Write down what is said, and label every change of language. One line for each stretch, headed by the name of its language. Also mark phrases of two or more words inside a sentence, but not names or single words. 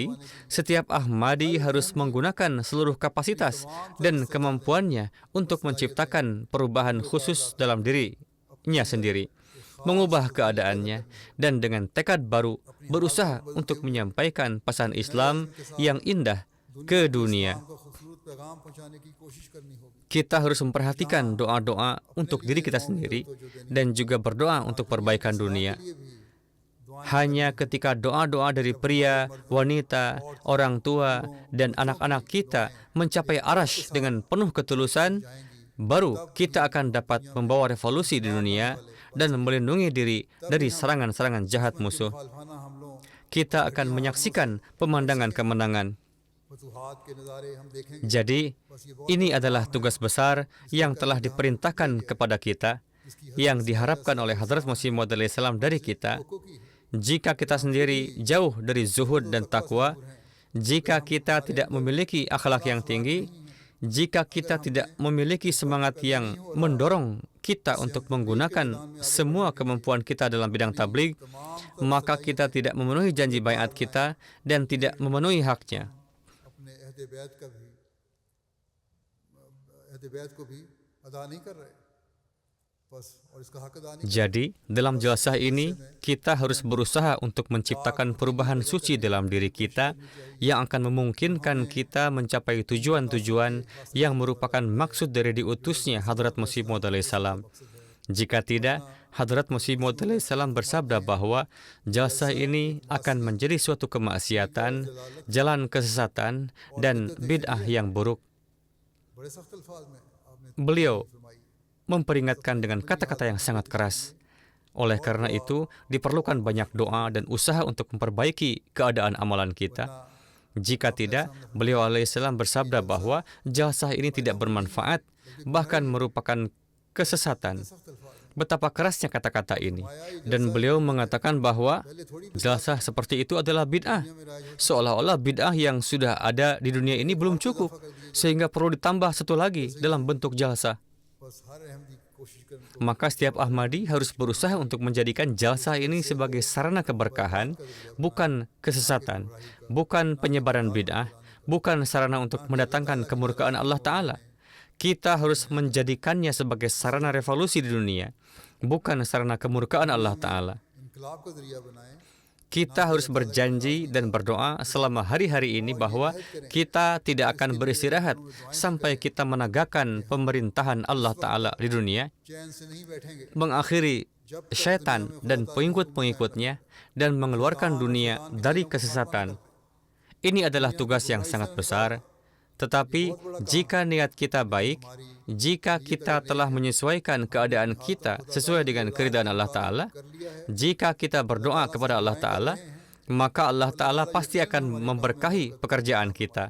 Indonesian: Setiap Ahmadi harus menggunakan seluruh kapasitas dan kemampuannya untuk menciptakan perubahan khusus dalam dirinya sendiri. mengubah keadaannya, dan dengan tekad baru berusaha untuk menyampaikan pesan Islam yang indah ke dunia.
Urdu: اسلام کا خوبصورت پیغام پہنچانے کی کوشش کرنی ہوگی.
Indonesian: Kita harus memperhatikan doa-doa untuk diri kita sendiri dan juga berdoa untuk perbaikan dunia.
Urdu: یہ بھی
Indonesian: Hanya ketika doa-doa dari pria, wanita, orang tua, dan anak-anak kita mencapai arash dengan penuh ketulusan, baru kita akan dapat membawa revolusi di dunia dan melindungi diri dari serangan-serangan jahat musuh.
Urdu: مخالفانہ حملوں
Indonesian: Kita akan menyaksikan pemandangan kemenangan.
Urdu: فتوحات کے نظارے ہم دیکھیں گے.
Indonesian: Jadi, ini adalah tugas besar yang telah diperintahkan kepada kita, yang diharapkan oleh Hadrat Masih Maud alaihissalam dari kita. Jika kita sendiri jauh dari zuhud dan takwa, jika kita tidak memiliki akhlak yang tinggi, jika kita tidak memiliki semangat yang mendorong kita untuk menggunakan semua kemampuan kita dalam bidang tabligh, maka kita tidak memenuhi janji baiat kita dan tidak memenuhi haknya.
Urdu: اپنے عہد بیعت کو بھی ادا نہیں کر رہے بس اور اسکا حق ادا نہیں.
Indonesian: Jadi, dalam jelasah ini, kita harus berusaha untuk menciptakan perubahan suci dalam diri kita yang akan memungkinkan kita mencapai tujuan-tujuan yang merupakan maksud dari diutusnya Hadrat Masih Maud alaihissalam. Jika tidak, Hadrat Masih Maud alaihissalam bersabda bahwa jelasah ini akan menjadi suatu kemaksiatan, jalan kesesatan, dan bid'ah yang buruk.
Urdu: بڑے سخت الفاظ میں آپنے
Indonesian: Beliau
Urdu: فرمائی.
Indonesian: memperingatkan dengan kata-kata yang sangat keras. Oleh karena itu, diperlukan banyak doa dan usaha untuk memperbaiki keadaan amalan kita. Jika tidak, beliau alaihissalam bersabda bahwa jelasah ini tidak bermanfaat, bahkan merupakan kesesatan. Betapa kerasnya kata-kata ini. Dan beliau mengatakan bahwa jelasah seperti itu adalah bid'ah. Seolah-olah bid'ah yang sudah ada di dunia ini belum cukup, sehingga perlu ditambah satu lagi dalam bentuk jelasah.
Urdu: بس ہر احمدی کوشش کرنے کو
Indonesian: Maka setiap Ahmadi harus berusaha untuk menjadikan jalsah ini sebagai sarana keberkahan, bukan kesesatan, bukan penyebaran bid'ah, bukan sarana untuk mendatangkan kemurkaan Allah Ta'ala. Kita harus menjadikannya sebagai sarana revolusi di dunia, bukan sarana kemurkaan Allah Ta'ala.
Urdu: انقلاب کا ذریعہ بنائیں.
Indonesian: Kita harus berjanji dan berdoa selama hari-hari ini bahwa kita tidak akan beristirahat sampai kita menegakkan pemerintahan Allah Ta'ala di dunia,
Urdu: چین سے نہیں بیٹھیں گے
Indonesian: mengakhiri syaitan dan pengikut-pengikutnya, dan mengeluarkan dunia dari kesesatan. Ini adalah tugas yang sangat besar. Tetapi jika niat kita baik, jika kita telah menyesuaikan keadaan kita sesuai dengan keridhaan Allah Ta'ala, jika kita berdoa kepada Allah Ta'ala, maka Allah Ta'ala pasti akan memberkahi pekerjaan kita.